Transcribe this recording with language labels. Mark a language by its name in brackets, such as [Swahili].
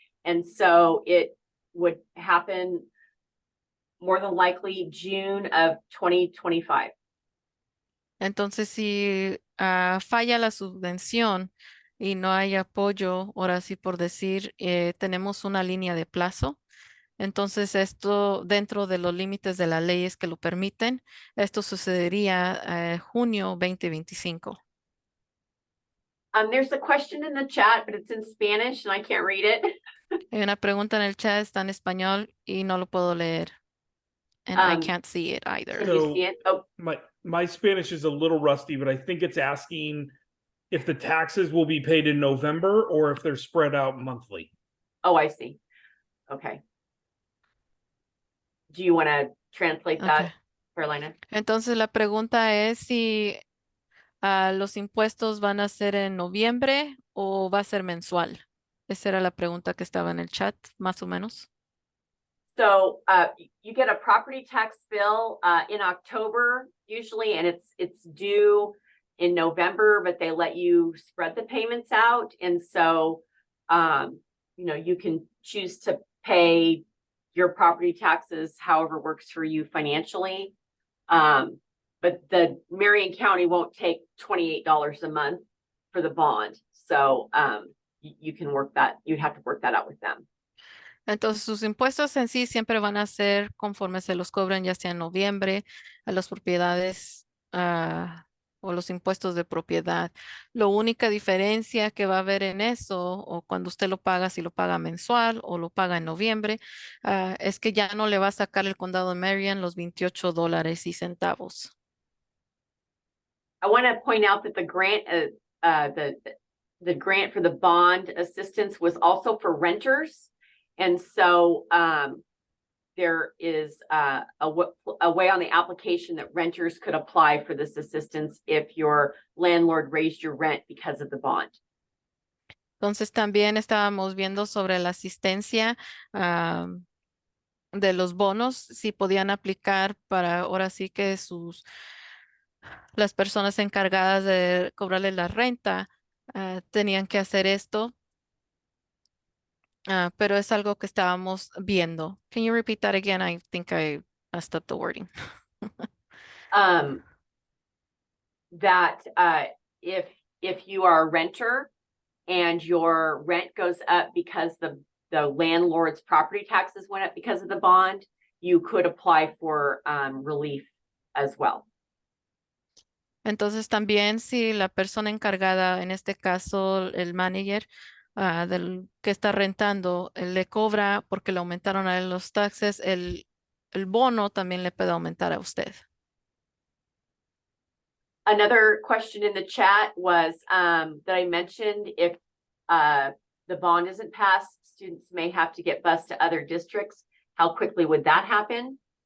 [English] And so it would happen more than likely June of 2025. [Spanish] Entonces, si falla la subvención y no hay apoyo, ahora sí por decir, tenemos una línea de plazo. Entonces, esto dentro de los límites de las leyes que lo permiten, esto sucedería junio 2025. [English] There's a question in the chat, but it's in Spanish and I can't read it. [Spanish] Hay una pregunta en el chat, está en español y no lo puedo leer. [English] And I can't see it either. Can you see it? Oh, My Spanish is a little rusty, but I think it's asking if the taxes will be paid in November or if they're spread out monthly. oh, I see. Okay. Do you want to translate that, Okay. Carolina? [Spanish] Entonces, la pregunta es si los impuestos van a ser en noviembre o va a ser mensual. Esa era la pregunta que estaba en el chat, más o menos. [English] So you get a property tax bill in October usually, and it's due in November, but they let you spread the payments out. And so, you know, you can choose to pay your property taxes however works for you financially. But the Marion County won't take $28 a month for the bond. So you can work that, you'd have to work that out with them. [Spanish] Entonces, sus impuestos en sí siempre van a ser conforme se los cobran, ya sea en noviembre, a las propiedades o los impuestos de propiedad. La única diferencia que va a haber en eso, o cuando usted lo paga, si lo paga mensual o lo paga en noviembre, es que ya no le va a sacar el condado de Marion los $28.00. [English] I want to point out that the grant, the grant for the bond assistance was also for renters. And so there is a way on the application that renters could apply for this assistance if your landlord raised your rent because of the bond. [Spanish] Entonces, también estábamos viendo sobre la asistencia de los bonos, si podían aplicar para ahora sí que las personas encargadas de cobrarle la renta tenían que hacer esto. Pero es algo que estábamos viendo. [English] Can you repeat that again? I think I messed up the wording. That if you are a renter and your rent goes up because the landlord's property taxes went up because of the bond, you could apply for relief as well. [Spanish] Entonces también si la persona encargada, en este caso el manager del que está rentando, le cobra porque le aumentaron a él los taxes, el bono también le puede aumentar a usted. [English] Another question in the chat was that I mentioned if the bond isn't passed, students may have to get bused to other districts. How quickly would that happen?